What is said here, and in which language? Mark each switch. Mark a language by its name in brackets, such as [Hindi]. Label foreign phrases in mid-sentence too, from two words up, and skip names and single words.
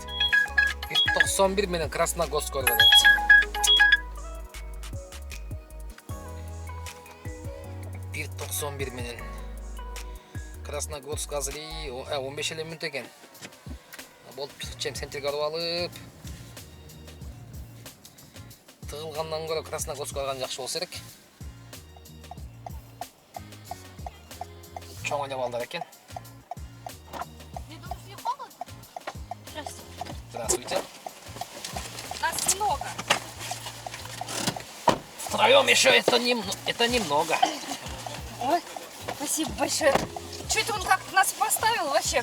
[Kyrgyz] 1.91 менен Красногорск көргөн. 1.91 менен Красногорск азыр 15 эле мүнөт экен. Болуп чем центрге алып алып тыгылгандан көрө Красногорскка барган жакшы болсо керек. Чоң эле балдар экен. [Russian] Не думаешь, мне холодно? Здравствуйте. Здравствуйте. Нас много. Втроем еще это немного. Ой, спасибо большое. Что это он как нас поставил вообще?